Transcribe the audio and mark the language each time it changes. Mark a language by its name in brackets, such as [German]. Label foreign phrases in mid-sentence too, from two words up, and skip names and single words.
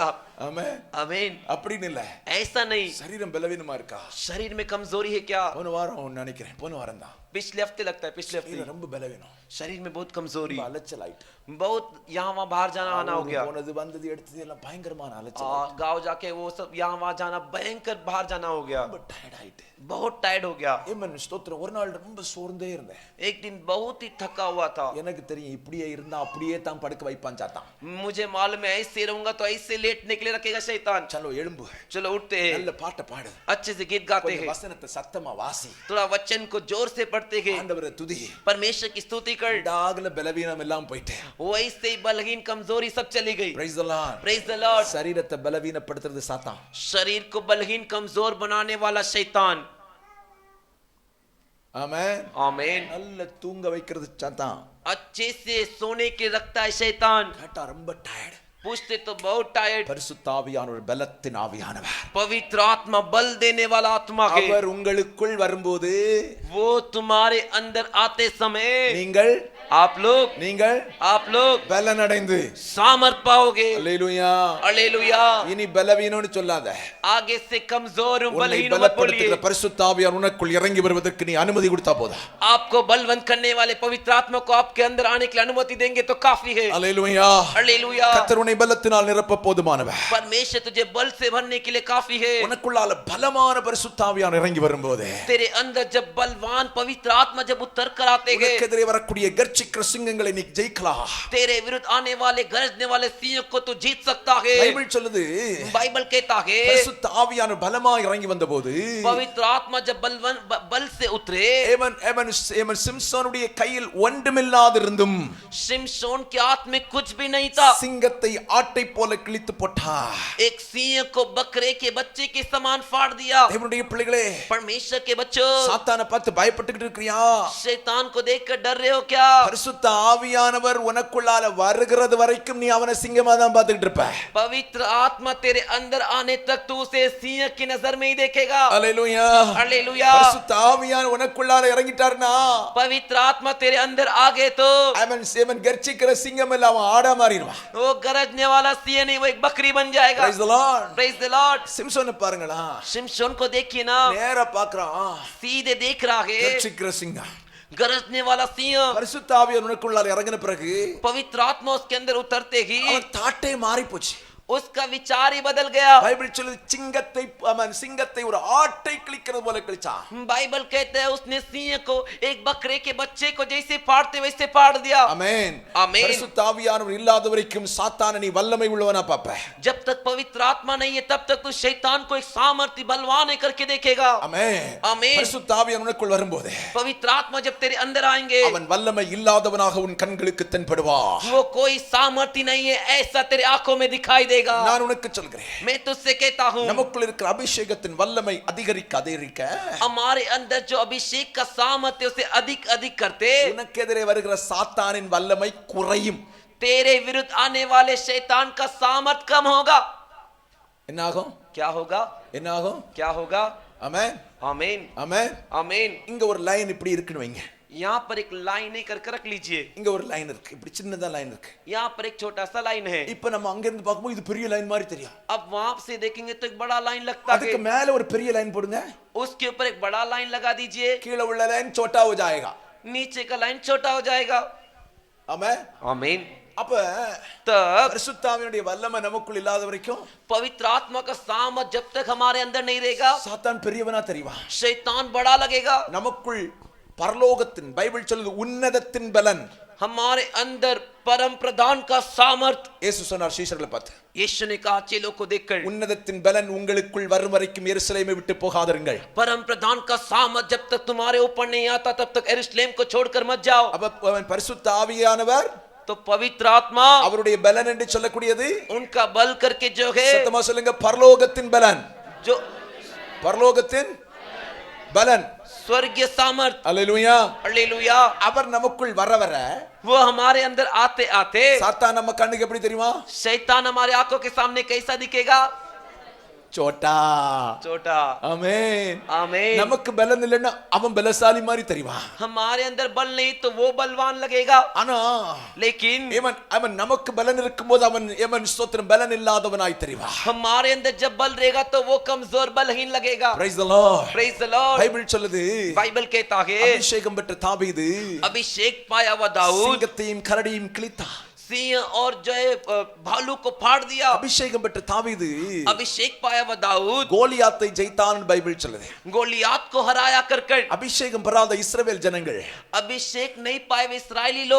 [Tamil] ஆமென். [Hindi] आमीन. [Tamil] அப்படின்னு இல்ல. [Hindi] ऐसा नहीं. [Tamil] சரீரம் பலவீனமா இருக்கா? [Hindi] शरीर में कमजोरी है क्या? [Tamil] போன வாரம் நினைக்கிறேன் போன வாரம் தான். [Hindi] पिछले हफ्ते लगता है पिछले हफ्ते. [Tamil] ரொம்ப பலவீனம். [Hindi] शरीर में बहुत कमजोरी. [Tamil] அலைச்சல் ஆயிட்டு. [Hindi] बहुत यहाँ वहाँ बाहर जाना आना हो गया. [Tamil] போனது வந்தது எடுத்தது எல்லாம் பயங்கரமான அலைச்சல். [Hindi] गांव जाके वो सब यहाँ वहाँ जाना भयंकर बाहर जाना हो गया. [Tamil] ரொம்ப டயர்ட் ஆயிட்டு. [Hindi] बहुत टायर्ड हो गया. [Tamil] ஏமன் ஸ்தோத்திரம். ஒரு நாள் ரொம்ப சோர்ந்தே இருந்தேன். [Hindi] एक दिन बहुत ही थका हुआ था. [Tamil] எனக்கு தெரியும் இப்படியே இருந்தா அப்படியே தான் படுக்க வைப்பான் சாத்தான். [Hindi] मुझे मालूम है ऐसे रहूंगा तो ऐसे लेटने के लिए रखेगा शैतान. [Tamil] चलो எழும்பு. [Hindi] चलो उठते हैं. [Tamil] நல்ல பாட்ட பாடு. [Hindi] अच्छे से गीत गाते हैं. [Tamil] வசனத்தை சத்தமா வாசி. [Hindi] थोड़ा वचन को जोर से पढ़ते हैं. [Tamil] ஆண்டவரை துதி. [Hindi] परमेश्वर की स्तुति कर. [Tamil] டாகல பலவீனம் எல்லாம் போயிட்டே. [Hindi] वैसे ही बलहीन कमजोरी सब चली गई. [English] Praise the Lord. Praise the Lord. [Tamil] சரீரத்தை பலவீனப்படுத்துறது சாத்தான். [Hindi] शरीर को बलहीन कमजोर बनाने वाला शैतान. [Tamil] ஆமென். [Hindi] आमीन. [Tamil] நல்ல தூங்க வைக்கிறது சாத்தான். [Hindi] अच्छे से सोने के रखता है शैतान. [Tamil] கேட்டா ரொம்ப டயர்ட். [Hindi] पूछते तो बहुत टायर्ड. [Tamil] பரிசுத்த ஆவியானவர் பலத்தின் ஆவியானவர். [Hindi] पवित्र आत्मा बल देने वाला आत्मा है. [Tamil] அவர் உங்களுக்குள் வரும்போது [Hindi] वो तुम्हारे अंदर आते समय [Tamil] நீங்கள் [Hindi] आप लोग [Tamil] பலன் அடைந்து [Hindi] सामर्थ पाओगे. [Tamil] அல்லேலூயா. [Hindi] हालेलुया. [Tamil] இனி பலவீனம்னு சொல்லாத. [Hindi] आगे से कमजोर हूं [Tamil] உன்னை [Hindi] बलहीन मत [Tamil] பலப்படுத்துகிற [Hindi] बोलिए. [Tamil] பரிசுத்த ஆவியார் உனக்குள் இறங்கி வருவதற்கு நீ அனுமதி கொடுத்தா போதும். [Hindi] आपको बलवंत करने वाले पवित्र आत्मा को आपके अंदर आने की अनुमति देंगे तो काफी है. [Tamil] அல்லேலூயா. [Hindi] हालेलुया. [Tamil] கர்த்தர் உன்னை பலத்தினால் நிரப்ப போதுமானவர். [Hindi] परमेश्वर तुझे बल से भरने के लिए काफी है. [Tamil] உனக்குள்ளால பலமான பரிசுத்த ஆவியார் இறங்கி வரும்போது [Hindi] तेरे अंदर जब बलवान पवित्र आत्मा जब उतर कर आते हैं [Tamil] உனக்கு எதிரே வரக்கூடிய கர்ச்சிக்கிற சிங்கங்களை நீ ஜெயிக்கலாம். [Hindi] तेरे विरुद्ध आने वाले गरजने वाले सिंह को तू जीत सकता है. [Tamil] பைபிள் சொல்லுது [Hindi] बाइबल कहता है [Tamil] பரிசுத்த ஆவியானவர் பலமாய் இறங்கி வந்தபோது [Hindi] पवित्र आत्मा जब बल से उतरे [Tamil] ஏமன் சிம்சோனுடைய கையில் ஒன்றுமில்லாதிருந்தும் [Hindi] शिमशोन के हाथ में कुछ भी नहीं था. [Tamil] சிங்கத்தை ஆட்டை போல கிழித்து போட்டார். [Hindi] एक सिंह को बकरे के बच्चे के समान फाड़ दिया। [Tamil] தேவனுடைய பிள்ளைகளே, [Hindi] परमेश्वर के बच्चों, [Tamil] சாத்தானை பார்த்து பயப்பட்டுக்கிட்டு இருக்கிறியா? [Hindi] शैतान को देखकर डर रहे हो क्या? [Tamil] பரிசுத்த ஆவியானவர் உனக்குள்ளால வருகிறது வரைக்கும் நீ அவனை சிங்கமா தான் பார்த்துக்கிட்டு இருப்ப. [Hindi] पवित्र आत्मा तेरे अंदर आने तक तू उसे सिंह की नजर में ही देखेगा। [Tamil] அல்லேலூயா. [Hindi] हालेलुया। [Tamil] பரிசுத்த ஆவியானவர் உனக்குள்ளால இறங்கிட்டார்னா, [Hindi] पवित्र आत्मा तेरे अंदर आ गए तो [Tamil] அவன் கர்ச்சிக்கிற சிங்கம் இல்ல, அவன் ஆடா மாறிடுவான். [Hindi] वो गरजने वाला सिंह नहीं, वो एक बकरी बन जाएगा। [English] Praise the Lord. Praise the Lord। [Tamil] சிம்சோனை பாருங்களா, [Hindi] शिमशोन को देखिए ना, [Tamil] நேரா பார்க்கறான், [Hindi] सीधे देख रहा है, [Tamil] கர்ச்சிக்கிற சிங்கம். [Hindi] गरजने वाला सिंह। [Tamil] பரிசுத்த ஆவியானவர் உனக்குள்ளால இறங்கின பிறகு [Hindi] पवित्र आत्मा उसके अंदर उतरते ही [Tamil] அவன் தாட்டே மாறி போச்சு. [Hindi] उसका विचार ही बदल गया। [Tamil] பைபிள் சொல்லுது சிங்கத்தை ஒரு ஆட்டை கிழிக்கிறது போல கிழிச்சான். [Hindi] बाइबल कहते हैं उसने सिंह को एक बकरे के बच्चे को जैसे फाड़ते वैसे फाड़ दिया। [Tamil] ஆமென். ஆமென்। பரிசுத்த ஆவியானவர் இல்லாத வரைக்கும் சாத்தானை நீ வல்லமை உள்ளவனா பாப்ப. [Hindi] जब तक पवित्र आत्मा नहीं है तब तक तू शैतान को एक सामर्थ्य बलवान करके देखेगा। [Tamil] ஆமென். ஆமென்। பரிசுத்த ஆவியானவர் உனக்குள் வரும்போது [Hindi] पवित्र आत्मा जब तेरे अंदर आएंगे [Tamil] அவன் வல்லமை இல்லாதவனாக உன் கண்களுக்கு தென்படுவான். [Hindi] वो कोई सामर्थ्य नहीं है ऐसा तेरे आंखों में दिखाई देगा। [Tamil] நான் உனக்கு சொல்கிறேன், [Hindi] मैं तुझसे कहता हूँ [Tamil] நமக்குள் இருக்கிற அபிஷேகத்தின் வல்லமை அதிகரிக்க [Hindi] हमारे अंदर जो अभिषेक का सामर्थ्य उसे अधिक अधिक करते [Tamil] உனக்கு எதிரே வருகிற சாத்தானின் வல்லமை குறையும். [Hindi] तेरे विरुद्ध आने वाले शैतान का सामर्थ्य कम होगा। [Tamil] என்ன ஆகும்? [Hindi] क्या होगा? [Tamil] என்ன ஆகும்? [Hindi] क्या होगा? [Tamil] ஆமென். [Hindi] आमीन [Tamil] ஆமென். [Hindi] आमीन। [Tamil] இங்க ஒரு லைன் இப்படி இருக்குன்னு வைங்க. [Hindi] यहाँ पर एक लाइन करके रख लीजिए। [Tamil] இங்க ஒரு லைன் இருக்கு, இப்படி சின்னதா லைன் இருக்கு. [Hindi] यहाँ पर एक छोटा सा लाइन है। [Tamil] இப்ப நம்ம அங்க இருந்து பார்க்கும்போது இது பெரிய லைன் மாதிரி தெரியும். [Hindi] अब वहां से देखेंगे तो एक बड़ा लाइन लगता [Tamil] அதுக்கு [Hindi] है। [Tamil] மேல ஒரு பெரிய லைன் போடுங்க. [Hindi] उसके ऊपर एक बड़ा लाइन लगा दीजिए। [Tamil] கீழே உள்ள லைன் [Hindi] छोटा हो जाएगा. नीचे का लाइन छोटा हो जाएगा। [Tamil] ஆமென். [Hindi] आमीन। [Tamil] அப்ப [Hindi] तब [Tamil] பரிசுத்த ஆவியினுடைய வல்லமை நமக்குள் இல்லாத வரைக்கும் [Hindi] पवित्र आत्मा का सामर्थ जब तक हमारे अंदर नहीं रहेगा [Tamil] சாத்தான் பெரியவனா தெரிவான். [Hindi] शैतान बड़ा लगेगा। [Tamil] நமக்குள் பரலோகத்தின் பைபிள் சொல்லுது உன்னதத்தின் பலன். [Hindi] हमारे अंदर परम प्रधान का सामर्थ। [Tamil] இயேசு சொன்னார் சீஷர்களை பார்த்து, [Hindi] यीशु ने कहा चेलों को देखकर [Tamil] உன்னதத்தின் பலன் உங்களுக்குள் வரும் வரைக்கும் எருசலேமை விட்டு போகாதீர்கள். [Hindi] परम प्रधान का सामर्थ जब तक तुम्हारे ऊपर नहीं आता तब तक यरूशलेम को छोड़कर मत जाओ। [Tamil] அப்ப அவன் பரிசுத்த ஆவியானவர் [Hindi] तो पवित्र आत्मा [Tamil] அவருடைய பலன் என்று சொல்லக்கூடியது [Hindi] उनका बल करके जो है [Tamil] சத்தமா சொல்லுங்க, பரலோகத்தின் பலன். [Hindi] जो [Tamil] பரலோகத்தின் பலன். [Hindi] स्वर्गीय सामर्थ। [Tamil] அல்லேலூயா. [Hindi] हालेलुया। [Tamil] அவர் நமக்குள் வர வர [Hindi] वो हमारे अंदर आते आते [Tamil] சாத்தான் நம்ம கண்ணுக்கு எப்படி தெரியுமா? [Hindi] शैतान हमारे आंखों के सामने कैसा दिखेगा? சோட்டா. छोटा। [Tamil] ஆமென். [Hindi] आमीन। [Tamil] நமக்கு பலன் இல்லைன்னா அவன் பலசாலி மாதிரி தெரிவான். [Hindi] हमारे अंदर बल नहीं तो वो बलवान लगेगा। [Tamil] ஆனா [Hindi] लेकिन [Tamil] அவன் நமக்கு பலன் இருக்கும்போது அவன் ஸ்தோத்திரம் பலன் இல்லாதவனாய் தெரிவான். [Hindi] हमारे अंदर जब बल रहेगा तो वो कमजोर बलहीन लगेगा। [English] Praise the Lord. Praise the Lord। [Tamil] பைபிள் சொல்லுது, [Hindi] बाइबल कहता है [Tamil] அபிஷேகம் பெற்ற தாவீது [Hindi] अभिषेक पाया हुआ दाऊद [Tamil] சிங்கத்தையும் கரடியும் கிழித்தான். [Hindi] सिंह और जो है भालू को फाड़ दिया। [Tamil] அபிஷேகம் பெற்ற தாவீது [Hindi] अभिषेक पाया हुआ दाऊद [Tamil] கோலியாத்தை ஜெயித்தான் பைபிள் சொல்லுது. [Hindi] गोलियात को हराया कर [Tamil] அபிஷேகம் பெறாத இஸ்ரவேல் ஜனங்கள் [Hindi] अभिषेक नहीं पाए हुए इस्राएली लोग